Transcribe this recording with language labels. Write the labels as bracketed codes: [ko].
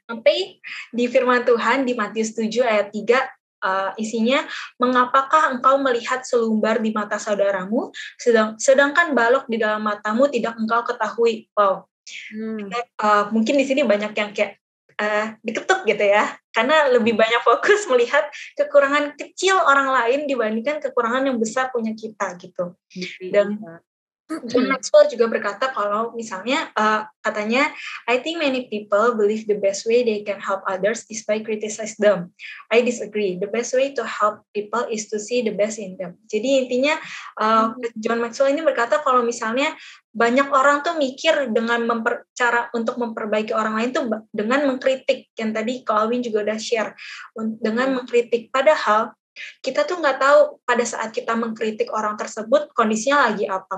[id] Sampai di firman Tuhan di Matius 7 ayat 3, isinya, mengapakah engkau melihat selumbar di mata saudaramu, sedangkan balok di dalam matamu tidak engkau ketahui. Wow. Mungkin di sini banyak yang kayak diketuk gitu ya, karena lebih banyak fokus melihat kekurangan kecil orang lain dibandingkan kekurangan yang besar punya kita gitu. Dan John Maxwell juga berkata kalau misalnya katanya, [en] I think many people believe the best way they can help others is by criticize them. I disagree. The best way to help people is to see the best in them. [id] Jadi intinya John Maxwell ini berkata kalau misalnya banyak orang tuh mikir dengan cara untuk memperbaiki orang lain tuh dengan mengkritik, yang tadi Kak Alwin juga udah share, dengan mengkritik. Padahal kita tuh nggak tahu pada saat kita mengkritik orang tersebut kondisinya lagi apa.